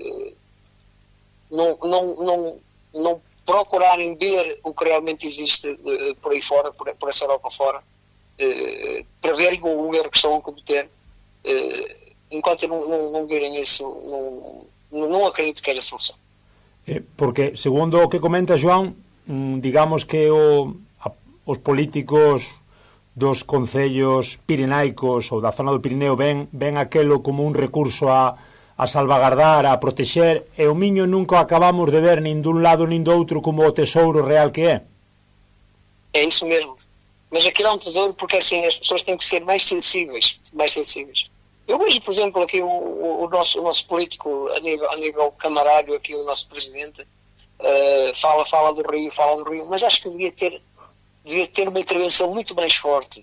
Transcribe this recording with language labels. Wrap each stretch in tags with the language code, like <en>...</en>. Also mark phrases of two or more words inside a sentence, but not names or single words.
<pt>não procurarem ver o que realmente existe por aí fora, por essa Europa fora, para verem o erro que estão a cometer, enquanto não verem isso, não acredito que haja solução.</pt> <gl>Porque, segundo o que comenta João, digamos que os políticos dos concellos pirenaicos ou da zona do Pirineo ven aquelo como un recurso a salvagardar, a protexer, e o Miño nunca acabamos de ver nin dun lado nin do outro como o tesouro real que é.</gl> <pt>É isso mesmo. Mas aquilo é um tesouro porque assim as pessoas têm que ser mais sensíveis. Eu vejo, por exemplo, aqui o nosso político a nível camarário, aqui o nosso presidente, fala do Rio, mas acho que devia ter uma intervenção muito mais forte.</pt>